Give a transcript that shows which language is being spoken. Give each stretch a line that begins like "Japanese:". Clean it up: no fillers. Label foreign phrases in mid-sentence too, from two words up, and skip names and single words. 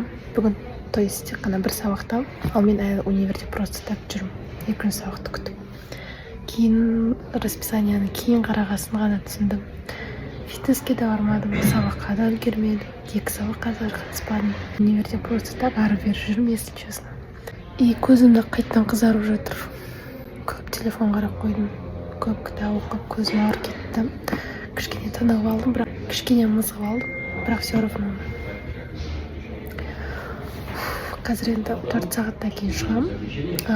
Kazakh: Бүгін
Russian: то есть
Kazakh: тек қана 1 сабақта, ал мен әлі универде
Russian: просто так
Kazakh: жүрмін. 2 сабақты күтіп. Кейін расписанияны кейін қарағасын ғана түсіндім. Фитнеске де бармадым, сабаққа да үлгермедім, 2 сабаққа да қатыспадым. Универде
Russian: просто так
Kazakh: ары-бері жүрмін,
Russian: если честно.
Kazakh: И көзімді қайттан қызарып жатыр. Көп телефон қарап қойдым, көп кітап оқып, көзім ауыр кетті. Кішкене тынығып алдым, бірақ кішкене мызғып алдым, бірақ
Russian: все равно.
Kazakh: Қазір енді 4 сағаттан кейін шығам.